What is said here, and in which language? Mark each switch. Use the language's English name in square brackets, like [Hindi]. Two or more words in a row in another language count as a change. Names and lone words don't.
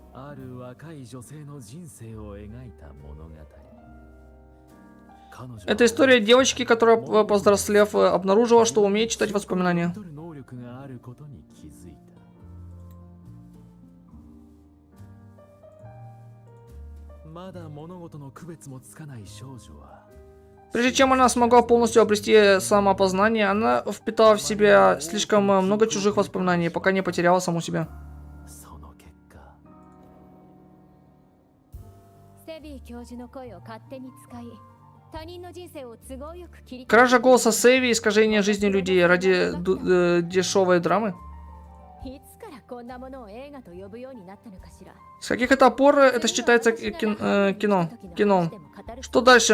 [Japanese] ある若い女性の人生を描いた物語。彼女は [Russian] Это история девочки, которая, повзрослев, обнаружила, что умеет читать воспоминания. [Japanese] 読み取る能力があることに気づいた。まだ物事の区別もつかない少女は [Russian] Прежде чем она смогла полностью обрести самоопознание, она впитала в себя слишком много чужих воспоминаний, пока не потеряла саму себя. [Japanese] その結果セビー教授の声を勝手に使い他人の人生を都合よく切り [Russian] Кража голоса Сэви, искажение жизни людей ради дешевой драмы? [Japanese] いつからこんなものを映画と呼ぶようになったのかしら。 [Russian] С каких это пор это считается кино? Что дальше?